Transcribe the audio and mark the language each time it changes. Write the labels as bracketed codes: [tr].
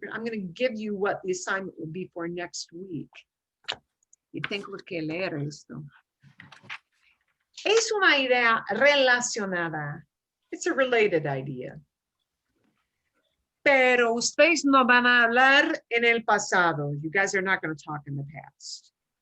[en] I'm going to give you what the assignment will be for next week. [es] Y tengo que leer esto. Es una idea relacionada. [en] It's a related idea. [es] Pero ustedes no van a hablar en el pasado. [en] You guys are not going to talk in the past.